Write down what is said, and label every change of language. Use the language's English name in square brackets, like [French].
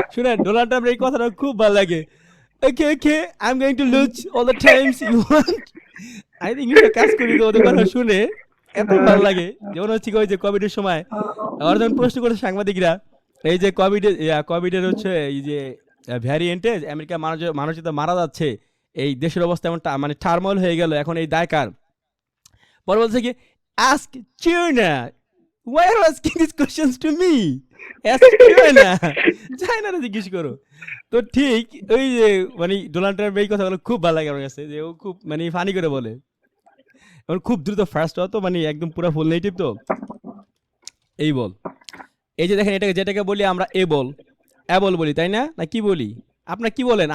[Bangla] শুনেন, ডোনাল্ড ট্রাম্পের এই কথাটা খুব ভালো লাগে। [English] Okay, okay, I'm going to lose all the times you want. I think [Bangla] ইংলিশে কাজ করি তো ওদের কথা শুনে এত ভালো লাগে। যেমন হচ্ছে কি ওই যে কোভিডের সময় আমার যখন প্রশ্ন করে সাংবাদিকরা এই যে কোভিডের হচ্ছে এই যে ভ্যারিয়েন্টে আমেরিকা মানুষ যেটা মারা যাচ্ছে, এই দেশের অবস্থা এমন মানে টার্মোইল হয়ে গেল, এখন এই দায় কার? পরে বলছে কি [English] ask China. Why are you asking these questions to me? Ask China. [Bangla] চায়নারে জিজ্ঞেস করো। তো ঠিক ওই যে মানে ডোনাল্ড ট্রাম্প এই কথাগুলো খুব ভালো লাগে আমার কাছে, যে ও খুব মানে ফানি করে বলে, এবং খুব দ্রুত ফার্স্ট হতো, মানে একদম পুরো ফুল নেটিভ তো। এই বল, এই যে দেখেন এটাকে যেটাকে বলি আমরা এবল বলি, তাই না? না কি বলি? আপনারা কি বলেন?